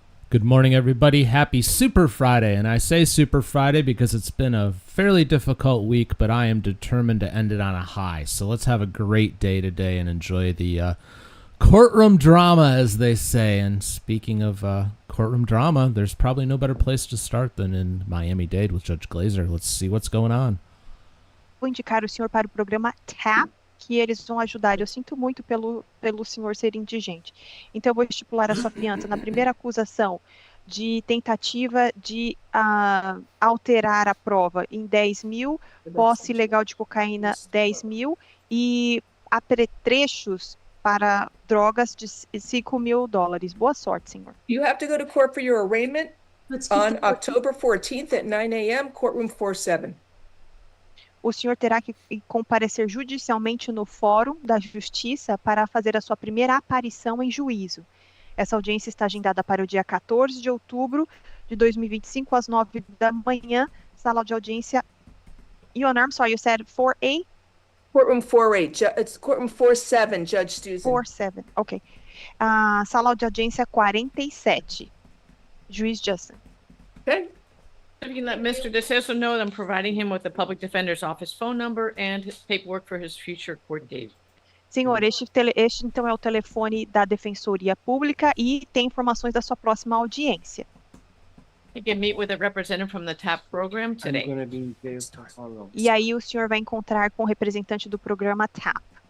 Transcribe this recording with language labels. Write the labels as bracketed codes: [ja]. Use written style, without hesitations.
[en] Good morning, everybody. Happy Super Friday. And I say Super Friday because it's been a fairly difficult week, but I am determined to end it on a high. So let's have a great day today and enjoy the courtroom drama, as they say. And speaking of courtroom drama, there's probably no better place to start than in Miami-Dade with Judge Glazer. Let's see what's going on. [pt] Vou indicar o senhor para o programa TAP, que eles vão ajudar. Eu sinto muito pelo senhor ser indigente. Então, eu vou estipular a sua fiança na primeira acusação de tentativa de alterar a prova em 10 mil, posse ilegal de cocaína 10 mil e apetrechos para drogas de $5.000. Boa sorte, senhor. [en] You have to go to court for your arraignment on October 14th at 9 a.m., courtroom 47. [pt] O senhor terá que comparecer judicialmente no Fórum da Justiça para fazer a sua primeira aparição em juízo. Essa audiência está agendada para o dia 14 de outubro de 2025, às 9 da manhã, sala de audiência. [en] Your Honor, I'm sorry, you said 4A? Courtroom 48, it's courtroom 47, Judge Stuzen. 47, ok. [pt] Sala de audiência 47, Juiz Justin. [en] Okay. If you can let Mr. DeCeso know that I'm providing him with the Public Defender's Office phone number and his paperwork for his future court date. [pt] Senhor, este então é o telefone da Defensoria Pública e tem informações da sua próxima audiência. [en] You can meet with a representative from the TAP program today. [pt] E aí o senhor vai encontrar com o representante do programa TAP.